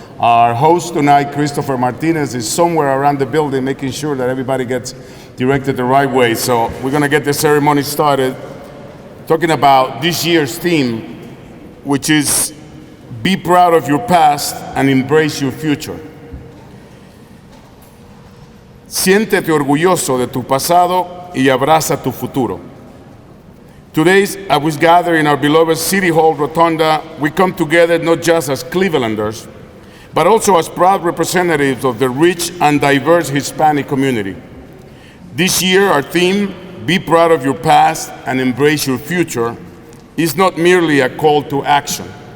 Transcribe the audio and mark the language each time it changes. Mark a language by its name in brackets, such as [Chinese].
[English] Our host tonight, Christopher Martinez, is somewhere around the building making sure that everybody gets directed the right way. So we're gonna get the ceremony started talking about this year's theme, which is be proud of your past and embrace your future. [Spanish] Siéntete orgulloso de tu pasado y abraza tu futuro. [English] Today, as we gather in our beloved City Hall Rotunda, we come together not just as Clevelanders, but also as proud representatives of the rich and diverse Hispanic community. This year, our theme, Be Proud of Your Past and Embrace Your Future, is not merely a call to action.